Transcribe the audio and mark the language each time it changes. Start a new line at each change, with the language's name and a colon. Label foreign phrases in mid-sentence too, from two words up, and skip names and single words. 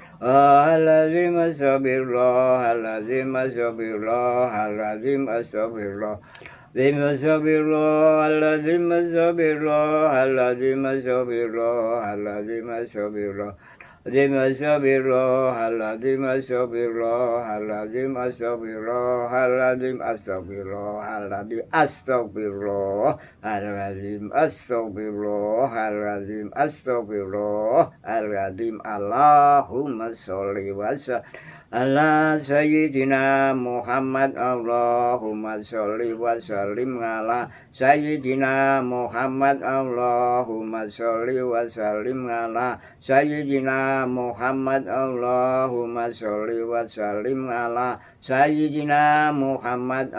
Arabic: العظيم أستغفر الله، العظيم أستغفر الله، العظيم أستغفر الله، عظيم أستغفر الله، العظيم أستغفر الله، العظيم أستغفر الله، العظيم أستغفر الله، عظيم أستغفر الله، العظيم أستغفر الله، العظيم أستغفر الله، العظيم أستغفر الله، العظيم أستغفر الله، العظيم أستغفر الله، العظيم أستغفر الله، العظيم. اللهم صل وسلم على سيدنا محمد. اللهم صل وسلم على سيدنا محمد. اللهم صل وسلم على سيدنا محمد. اللهم صل وسلم على سيدنا محمد.